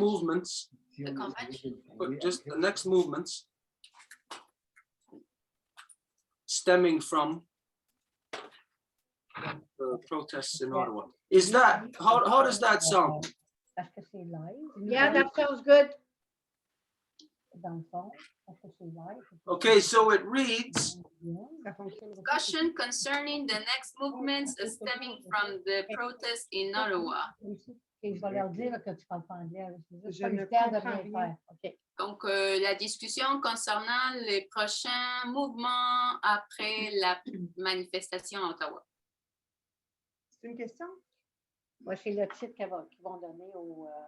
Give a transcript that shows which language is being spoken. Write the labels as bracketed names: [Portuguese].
[English] movements. The convention. But just the next movements stemming from the protests in Ottawa. Is that, how does that sound? [French] Est-ce que c'est live? [English] Yeah, that sounds good. [French] Dans le fond, est-ce que c'est live? [English] Okay, so it reads, Discussion concerning the next movements stemming from the protests in Ottawa. [French] Et je vais leur dire que tu parles pas anglais. Je ne comprends rien. OK. Donc, la discussion concernant les prochains mouvements après la manifestation à Ottawa. C'est une question? Moi, c'est le titre qu'ils vont donner au...